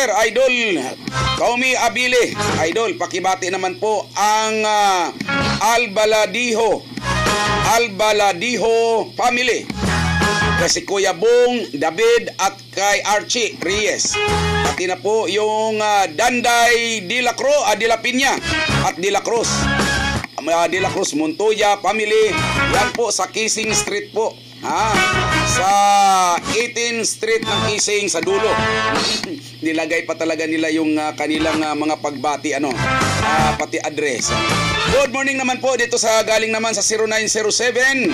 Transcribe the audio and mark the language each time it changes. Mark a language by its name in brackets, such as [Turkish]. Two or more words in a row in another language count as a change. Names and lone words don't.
[Filipino] Idol Tommy Abili. Idol, pakibati naman po ang Albaladiho family. Kasi Kuya Bong, David at kay Archie Reyes. Pati na po yung Danday De La Piña at De La Cruz. De La Cruz Montoya family. Yan po sa Kissing Street po. Sa 18th Street ng Kising sa dulo. Nilagay pa talaga nila yung kanilang mga pagbati pati address. [English] Good morning [Filipino] naman po dito sa galing naman sa 0907.